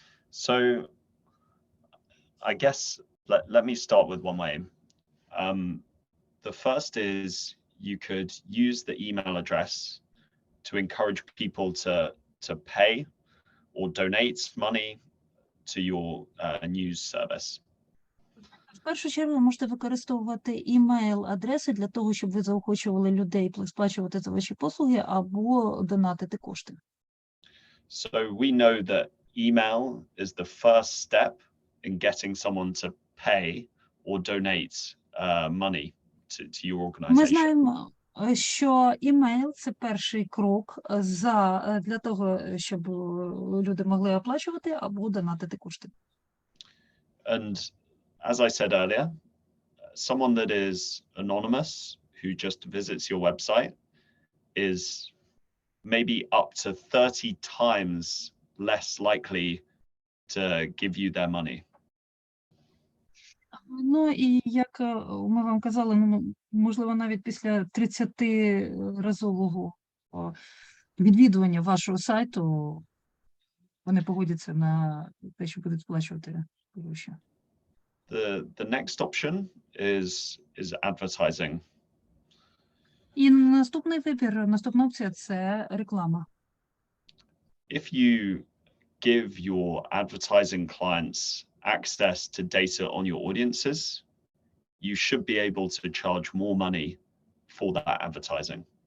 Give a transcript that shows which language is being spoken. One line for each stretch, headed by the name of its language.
English: So I guess let me start with one way. The first is you could use the email address to encourage people to pay or donate money to your news service.
Ukrainian: В першу чергу ви можете використовувати імейл-адреси для того, щоб ви заохочували людей сплачувати за ваші послуги або донатити кошти.
English: So we know that email is the first step in getting someone to pay or donate money to your organization.
Ukrainian: що імейл – це перший крок для того, щоб люди могли оплачувати або донатити кошти.
English: And as I said earlier, someone that is anonymous who just visits your website is maybe up to 30 times less likely to give you their money.
Ukrainian: Ну, і як ми вам казали, можливо, навіть після 30-разового відвідування вашого сайту вони погодяться на те, що будуть сплачувати гроші.
English: The next option is advertising.
Ukrainian: І наступний вибір, наступна опція – це реклама.
English: If you give your advertising clients access to data on your audiences, you should be able to charge more money for that advertising.